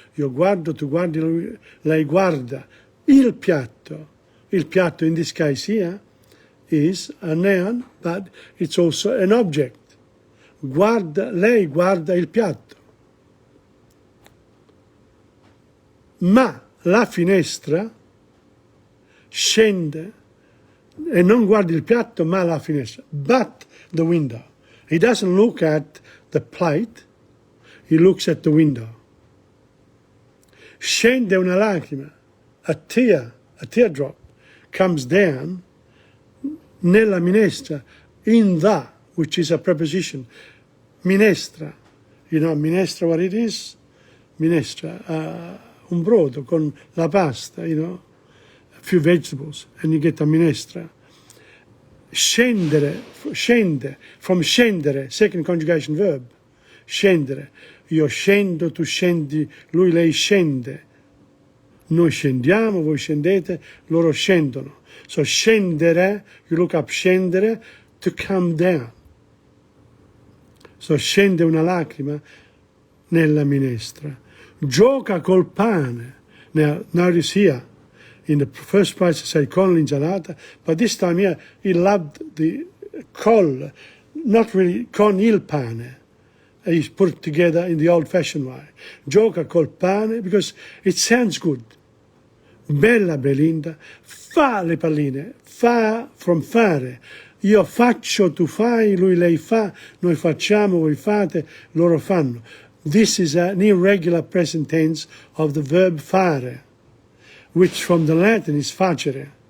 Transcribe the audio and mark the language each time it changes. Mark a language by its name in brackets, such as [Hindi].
[Italian] Io guardo, tu guardi, lei guarda. Il piatto. [English] Il piatto in this case here is a noun, but it's also an object. [Italian] Guarda, lei guarda il piatto. Ma la finestra scende e non guarda il piatto, ma la finestra. [English] But the window. He doesn't look at the plate, he looks at the window. Scende una lacrima, a teardrop comes down nella minestra, in the, which is a preposition. Minestra. You know minestra what it is? Minestra. Un brodo con la pasta, you know, a few vegetables, and you get a minestra. Scendere, scende, from scendere, second conjugation verb. Scendere. [Italian] Io scendo, tu scendi, lui, lei scende. Noi scendiamo, voi scendete, loro scendono. [English] So scendere, you look up scendere, to come down. [Italian] So scende una lacrima nella minestra. [English] Gioca col pane. Now, notice here, in the first place I say con l'insalata, but this time here he loved the col, not really con il pane. He's put it together in the old-fashioned way. Gioca col pane, because it sounds good. [Italian] Bella Belinda, fa le palline, fa from fare. Io faccio, tu fai, lui, lei fa, noi facciamo, voi fate, loro fanno. [English] This is an irregular present tense of the verb fare, which from the Latin is facere.